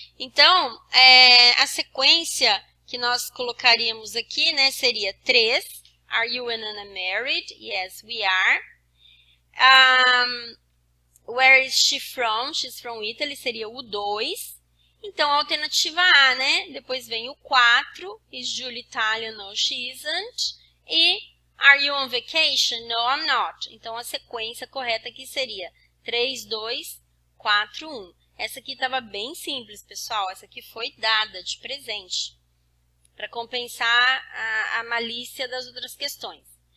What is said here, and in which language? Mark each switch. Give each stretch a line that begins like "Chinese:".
Portuguese: Então, a sequência que nós colocaríamos aqui, né, seria 3.
English: Are you and Anna married? Yes, we are. Where is she from? She's from Italy,
Portuguese: seria o 2. Então, a alternativa A, né? Depois vem o 4.
English: Is Julie Italian? No, she isn't. E are you on vacation? No, I'm not.
Portuguese: Então, a sequência correta aqui seria 3, 2, 4, 1. Essa aqui estava bem simples, pessoal. Essa aqui foi dada de presente para compensar a malícia das outras questões.